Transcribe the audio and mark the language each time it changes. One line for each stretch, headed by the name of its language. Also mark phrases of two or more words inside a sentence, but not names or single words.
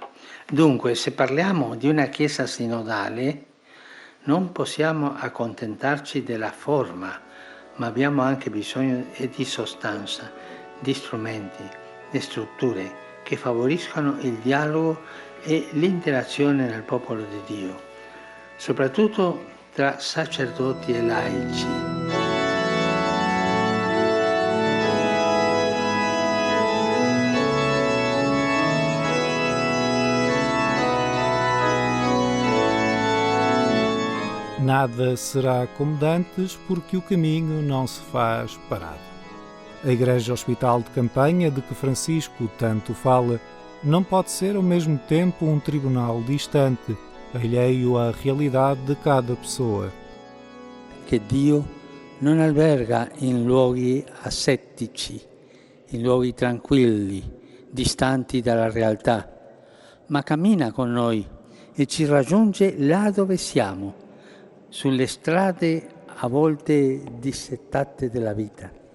Italian: Dunque, se parliamo di una Chiesa sinodale, non possiamo accontentarci della forma, ma abbiamo anche bisogno di sostanza, di strumenti, di strutture che favoriscano il dialogo e l'interazione nel popolo di Dio, soprattutto tra sacerdoti e laici.
Portuguese: Nada será como dantes porque o caminho não se faz parado. A Igreja Hospital de Campanha, de que Francisco tanto fala, não pode ser ao mesmo tempo um tribunal distante, alheio à realidade de cada pessoa.
Italian: Che Dio non alberga in luoghi asettici, in luoghi tranquilli, distanti dalla realtà, ma cammina con noi e ci raggiunge là dove siamo, sulle strade a volte dissettate della vita.